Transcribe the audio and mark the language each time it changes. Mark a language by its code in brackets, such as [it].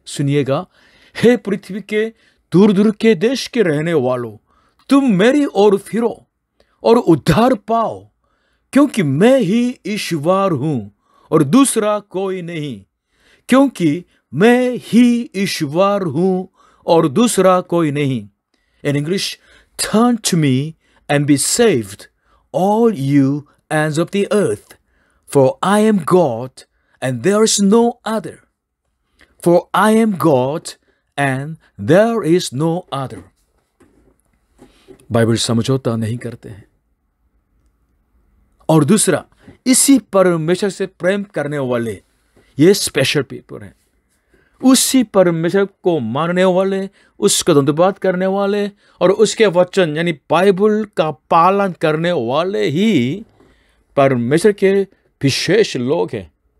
[hi] सुनिएगा, हे पृथ्वी के दूर दूर के देश के रहने वालों, तुम मेरी ओर फिरो और उद्धार पाओ, क्योंकि मैं ही ईश्वर हूं और दूसरा कोई नहीं। क्योंकि मैं ही ईश्वर हूं और दूसरा कोई नहीं। [en] In English, turn to me and be saved, all you ends of the earth, for I am God and there is no other. For I am God and there is no other. [hi] Bible समझौता नहीं करते हैं। और दूसरा, इसी परमेश्वर से प्रेम करने वाले ये स्पेशल पीपल हैं। उसी परमेश्वर को मानने वाले, उसका धन्यवाद करने वाले और उसके वचन यानी बाइबल का पालन करने वाले ही परमेश्वर के विशेष लोग हैं।